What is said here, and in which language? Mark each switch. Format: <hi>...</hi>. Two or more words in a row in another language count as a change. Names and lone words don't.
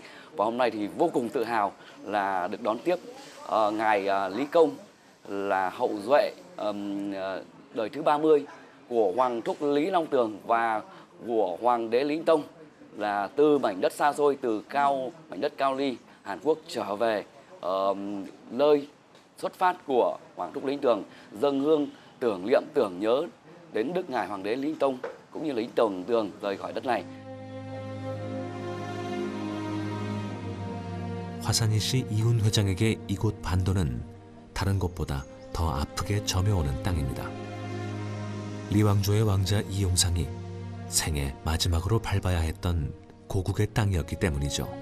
<vi>Và hôm nay thì vô cùng tự hào là được đón tiếp ngài Lý Công, là hậu duệ đời thứ 30 của Hoàng thúc Lý Long Tường và của Hoàng đế Lý Anh Tông, là từ mảnh đất xa xôi, từ mảnh đất Cao Ly, Hàn Quốc trở về nơi xuất phát của Hoàng thúc Lý Anh Tường, dâng hương tưởng niệm, tưởng nhớ đến đức ngài Hoàng đế Lý Anh Tông cũng như Lý Anh Tường rời khỏi đất này.</vi> <ko>화산이시 이훈 회장에게 이곳 반도는 다른 곳보다 더 아프게 점여오는 땅입니다. 리왕조의 왕자 이용상이 생애 마지막으로 밟아야 했던 고국의 땅이었기 때문이죠.</ko>